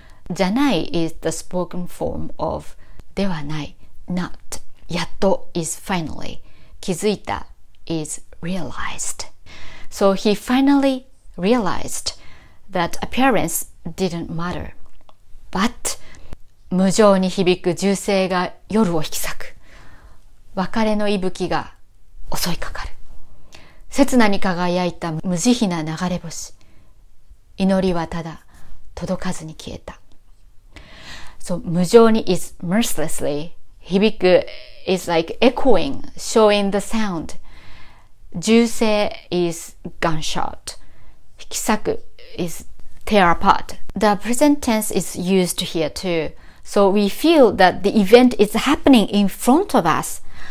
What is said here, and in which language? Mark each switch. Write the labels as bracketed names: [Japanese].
[English] じゃない is the spoken form of ではない not. やっと is finally. 気づいた is realized. So he finally realized that appearance didn't matter. [Japanese] But 無情に響く銃声が夜を引き裂く。別れの息吹が襲いかかる。刹那に輝いた無慈悲な流れ星。祈りはただ届かずに消えた。 [English] So 無情に is mercilessly. 響く is like echoing, showing the sound. 銃声 is gunshot. 引き裂く is tear apart. The present tense is used here too. So we feel that the event is happening in front of us.